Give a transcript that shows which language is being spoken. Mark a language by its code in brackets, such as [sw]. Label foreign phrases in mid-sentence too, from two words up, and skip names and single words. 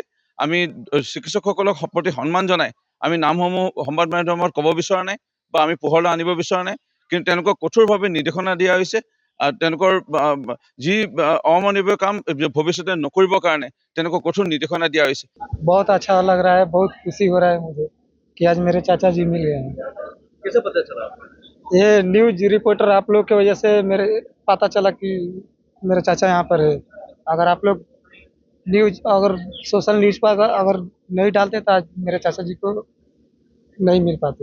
[as] আমি চিকিৎসকসকলক প্ৰতি সন্মান জনাই আমি নামসমূহ সংবাদ মাধ্যমত ক'ব বিচৰা নাই বা আমি পোহৰলৈ আনিব বিচৰা নাই, কিন্তু তেওঁলোকক কঠোৰভাৱে নিৰ্দেশনা দিয়া হৈছে। তেওঁলোকৰ যি অমানৱীয় কাম ভৱিষ্যতে নকৰিবৰ কাৰণে তেওঁলোকক কঠোৰ নিৰ্দেশনা দিয়া হৈছে। [hi] बहुत अच्छा लग रहा है, बहुत खुशी हो रहा है मुझे कि आज मेरे चाचा जी मिल गए हैं। कैसे पता चला आपको? ये [en] news reporter [hi] आप लोग की वजह से मेरे पता चला कि मेरे चाचा यहाँ पर है। अगर आप लोग अगर [en] social news [hi] पर अगर नहीं डालते तो आज मेरे चाचा जी को नहीं मिल पाते।